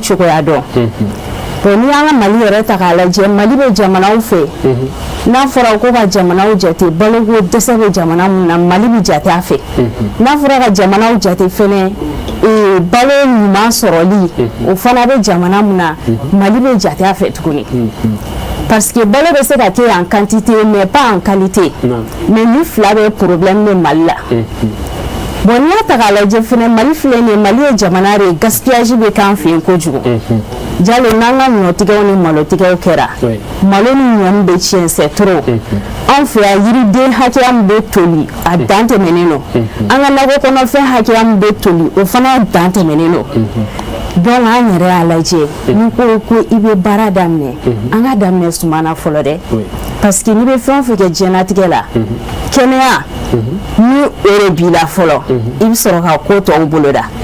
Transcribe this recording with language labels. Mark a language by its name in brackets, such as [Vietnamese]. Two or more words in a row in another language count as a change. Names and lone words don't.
[Bambara] cogoya dɔn bon ni y'an ka Mali yɛrɛ ta k'a lajɛ Mali bɛ jamanaw fɛ n'a fɔra ko ka jamanaw jate baloko dɛsɛ bɛ jamana min na Mali bɛ jate a fɛ n'a fɔra ka jamanaw jate fɛnɛ balo ɲuman sɔrɔli o fana bɛ jamana min na Mali bɛ jate a fɛ tuguni [French] parce que [Bambara] balo bɛ se ka kɛ [French] en quantité mais pas en qualité mais [Bambara] ni fila bɛ problème bɛ Mali la bon n'i y'a ta k'a lajɛ fɛnɛ Mali filɛ nin ye Mali ye jamana de ye gaspillage bɛ k'an fɛ yen kojugu Jalo n'an ka ɲɔtigɛw ni malotigɛw kɛra malo ni ɲɔ min bɛ tiɲɛ [French] c'est trop [Bambara] anw fɛ yan yiriden hakɛya min bɛ toli a dan tɛmɛnen don an ka nakɔ kɔnɔfɛn hakɛya min bɛ toli o fana dan tɛmɛnen don donc an yɛrɛ y'a lajɛ n'i ko i bɛ baara daminɛ an ka daminɛ sumana fɔlɔ dɛ [French] parce que [Bambara] n'i bɛ fɛn o fɛn kɛ diɲɛlatigɛ la kɛnɛya ni o de b'i la fɔlɔ i bɛ sɔrɔ ka ko tɔw boloda